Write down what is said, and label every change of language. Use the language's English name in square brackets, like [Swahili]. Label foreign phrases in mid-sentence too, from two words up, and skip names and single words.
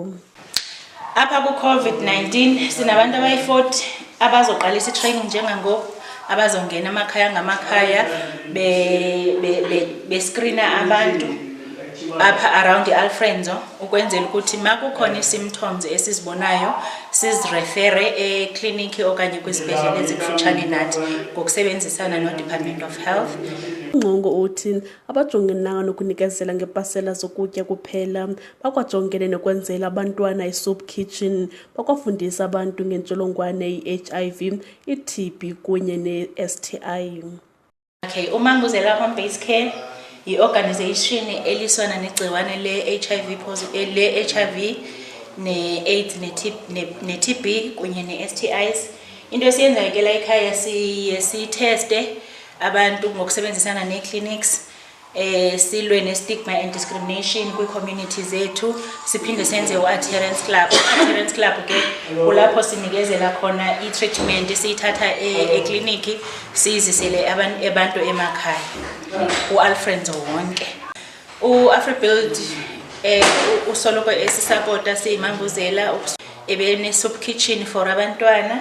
[Xhosa] Apha ku-COVID-19 sinabantu abayi-40 abazoqalisa i-training njengangoku, abazongena amakhaya ngamakhaya bescreena abantu apha around i-Alfred Nzo ukwenzela ukuthi makukhona ii-symptoms esizibonayo sizirefere ekliniki okanye kwizibhedlele ezikufutshane nathi ngokusebenzisana no-Department of Health. uNgqongo uthi abajongenanga nokunikezela ngepasela zokutya kuphela, bakwajongene nokwenzela abantwana i- [English] soup kitchen, [Xhosa] bakwafundisa abantu ngentsholongwane i-HIV, i-TB kunye ne-STI. Okay, uManguzela Home Based Care yi-organization eliswana negciwane le-HIV, ne-AIDS, ne-TB kunye ne-STIs. Into esiyenzayo ke la ekhaya siyitheste abantu ngokusebenzisana nee-clinics, silwe ne- [English] stigma and discrimination [Xhosa] kwi-community zethu, siphinde senze u- [English] adherence club. [Xhosa] U- [English] adherence club [Xhosa] ke kulapho sinikezela khona i-treatment siyithatha ekliniki siyizisele abantu emakhaya u-Alfred Nzo wonke. U-AfriBuild usoloko esisapota siyiManguzela ebene- [English] soup kitchen for [Xhosa] abantwana.